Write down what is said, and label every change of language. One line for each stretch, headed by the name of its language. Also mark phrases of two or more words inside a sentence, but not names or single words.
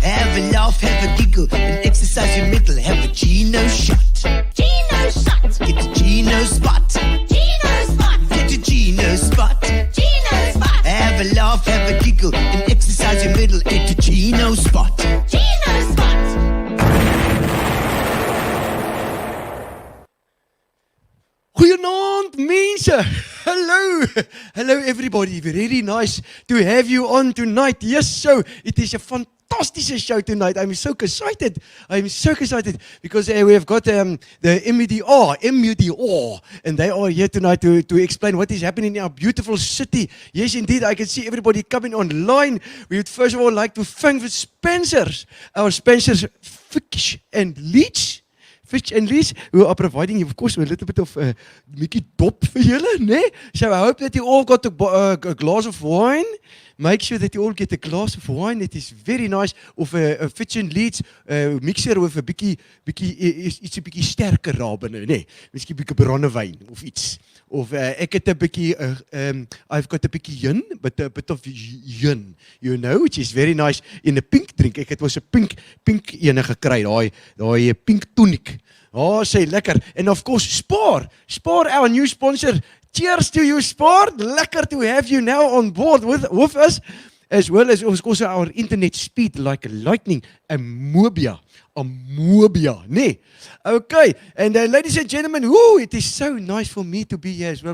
English: Have a laugh, have a giggle, and exercise your middle. Have a Gino shot. Gino's shot. Get to Gino's spot. Gino's spot. Get to Gino's spot. Gino's spot. Have a laugh, have a giggle, and exercise your middle. Get to Gino's spot. Gino's spot.
Afrikaans: Goeienaand mense.
English: Hello everybody. Very nice to have you on tonight. Yes, so it is a fantastic show tonight. I'm so excited because we have got the MBDA, and they are here tonight to explain what is happening in our beautiful city. Yes, indeed, I can see everybody coming online. We would first of all like to thank the sponsors, our sponsors Fitch and Leedes, who are providing you, of course, a little bit of Mickey Dop for you, né? So I hope that you all got a glass of wine. Make sure that you all get a glass of wine. It is very nice. Of a Fitch and Leedes mixer with a
Afrikaans: bietjie iets 'n bietjie sterker rabe nou, né? Miskien 'n bietjie brandewyn of iets. Of ek het 'n bietjie
English: I've got a bietjie gin, but a bit of gin, you know, which is very nice in a pink drink.
Afrikaans: Ek het was 'n pink ene gekry, daai pink tonic. Oh, sê lekker.
English: And of course, Spar, our new sponsor. Cheers to you, Spar. Lekker to have you now on board with us, as well as of course our internet speed like lightning, Amobia, nee. Okay, and ladies and gentlemen, it is so nice for me to be here as well.